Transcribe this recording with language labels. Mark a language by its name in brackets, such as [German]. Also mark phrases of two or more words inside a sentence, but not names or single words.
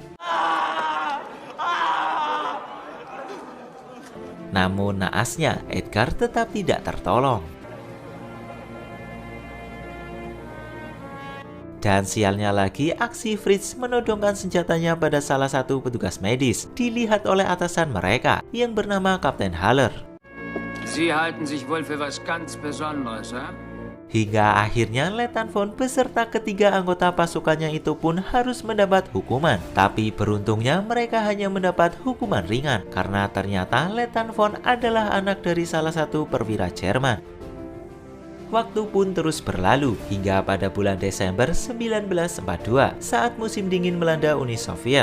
[Indonesian] Namun naasnya, Edgar tetap tidak tertolong. Dan sialnya lagi, aksi Fritz menodongkan senjatanya pada salah satu petugas medis dilihat oleh atasan mereka yang bernama Kapten Haller. [German] Sie halten sich wohl für was ganz Besonderes, ha? [Indonesian] Hingga akhirnya Letnan von beserta ketiga anggota pasukannya itu pun harus mendapat hukuman. Tapi beruntungnya mereka hanya mendapat hukuman ringan karena ternyata Letnan von adalah anak dari salah satu perwira Jerman. Waktu pun terus berlalu hingga pada bulan Desember 1942 saat musim dingin melanda Uni Soviet.